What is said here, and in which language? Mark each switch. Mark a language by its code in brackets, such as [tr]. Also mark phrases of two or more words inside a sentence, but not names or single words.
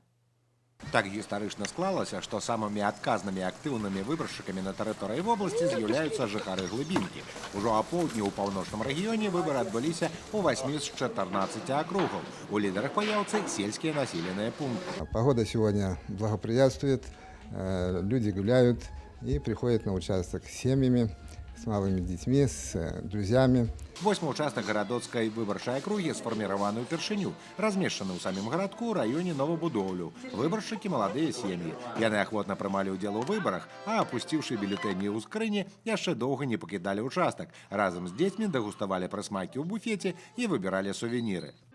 [be] Так гістарычна склалася, што самымі адказнымі актыўнымі выбаршчыкамі на тэрыторыі вобласці з'яўляюцца жыхары глыбінкі. Ужо апоўдні ў паўночным рэгіёне выбары адбыліся ў 8 з 14 акругаў. У лідарах паяўцы сельскія населеныя пункты. [ru] Погода сегодня благоприятствует, люди гуляют и приходят на участок с семьями, с малыми детьми, с друзьями. [be] 8-й участак гарадоцкай выбарчай акругі сфарміраваны ўпершыню, размешчаны ў самім гарадку ў раёне новабудоўлю. Выбаршчыкі маладыя сем'і. Яны ахвотна прымалі ўдзел у выбарах, а апусціўшы бюлетэні ў скрыні, яшчэ доўга не пакідалі ўчастак. Разам з дзецьмі дэгуставалі прысмакі ў буфеце і выбіралі сувеніры.